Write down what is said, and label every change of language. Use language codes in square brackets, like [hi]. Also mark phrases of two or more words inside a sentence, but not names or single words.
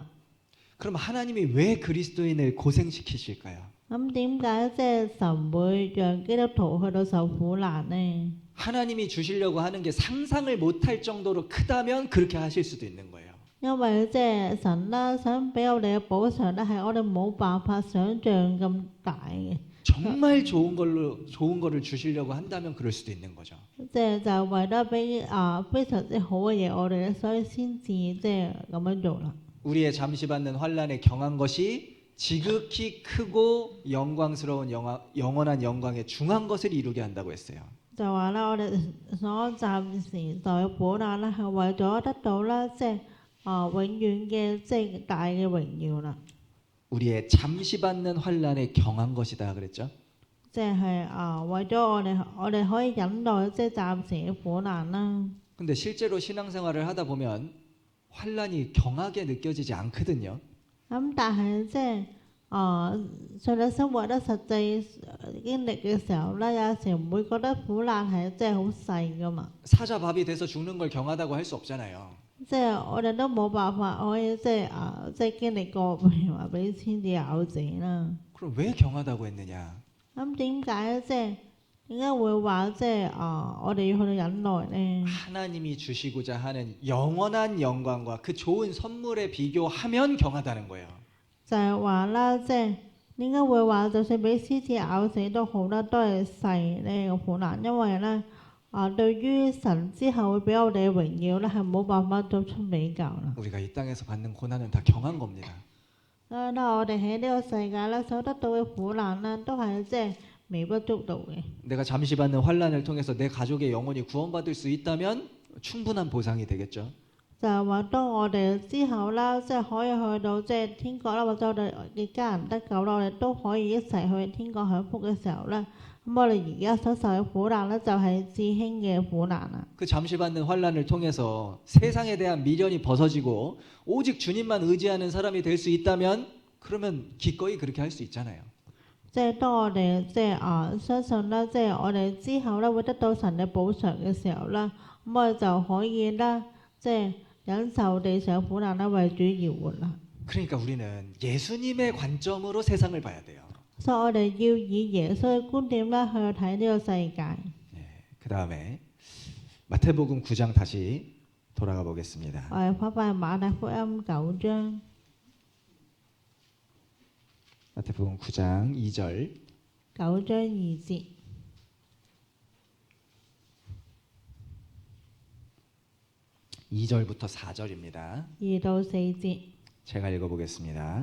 [ko] 그럼 하나님이 왜 그리스도인을 고생시키실까요? [yue] 咁點解即係神會讓基督徒去到受苦難呢？ [ko] 하나님이 주시려고 하는 게 상상을 못할 정도로 크다면 그렇게 하실 수도 있는 거예요. [yue] 因為即係神啦，想俾我哋嘅補償咧，係我哋冇辦法想像咁大嘅。 [ko] 정말 좋은 거를 주시려고 한다면 그럴 수도 있는 거죠. [yue] 即係就為咗俾非常之好嘅嘢我哋咧，所以先至即係咁樣做啦。 [ko] 우리의 잠시 받는 환난에 경한 것이 지극히 크고 영광스러운 영원한 영광에 중한 것을 이루게 한다고 했어요. [yue] 就話啦，我哋所暫時受嘅苦難啦，係為咗得到啦，即係永遠嘅即係大嘅榮耀啦。 [ko] 우리의 잠시 받는 환난에 경한 것이다 그랬죠. [yue] 即係為咗我哋可以忍耐即係暫時嘅苦難啦。 [ko] 근데 실제로 신앙생활을 하다 보면 환난이 경하게 느껴지지 않거든요. [yue] 咁但係即係信仰生活咧，實際經歷嘅時候咧，有時唔會覺得苦難係即係好細噶嘛。 [ko] 사자밥이 돼서 죽는 걸 경하다고 할 수 없잖아요. [yue] 即係我哋都冇辦法可以即係經歷過，譬如話俾千子咬死啦。 [ko] 그럼 왜 경하다고 했느냐? [yue] 咁點解即係點解會話即係我哋要去到忍耐咧？ [ko] 하나님이 주시고자 하는 영원한 영광과 그 좋은 선물에 비교하면 경하다는 거예요. [yue] 就係話啦，即係點解會話就算俾獅子咬死都好啦，都係細呢個苦難，因為咧對於神之後會俾我哋嘅榮耀咧，係冇辦法作出比較啦。 [ko] 우리가 이 땅에서 받는 고난은 다 경한 겁니다. [yue] 所以咧，我哋喺呢個世界咧所得到嘅苦難咧，都係即係微不足道嘅。 [ko] 내가 잠시 받는 환난을 통해서 내 가족의 영혼이 구원받을 수 있다면 충분한 보상이 되겠죠. [yue] 就係話，當我哋之後啦，即係可以去到即係天國啦，或者我哋嘅家人得救啦，我哋都可以一齊去天國享福嘅時候咧，咁我哋而家所受嘅苦難咧，就係至輕嘅苦難啦。 [ko] 그 잠시 받는 환난을 통해서 세상에 대한 미련이 벗어지고 오직 주님만 의지하는 사람이 될 수 있다면 그러면 기꺼이 그렇게 할 수 있잖아요. [yue] 即係當我哋即係相信啦，即係我哋之後咧會得到神嘅補償嘅時候啦，咁我哋就可以啦，即係忍受地上苦難啦，為主而活啦。 [ko] 그러니까 우리는 예수님의 관점으로 세상을 봐야 돼요. [yue] 所以我哋要以耶穌嘅觀點咧去睇呢個世界。 [ko] 그 다음에 마태복음 9장 다시 돌아가 보겠습니다. [yue] 我哋翻返去馬太福音9章。 [ko] 마태복음 9장 2절 [yue] 9 章2節。 [ko] 2절부터 4절입니다. [yue] 2 到4節， [ko] 제가 읽어보겠습니다.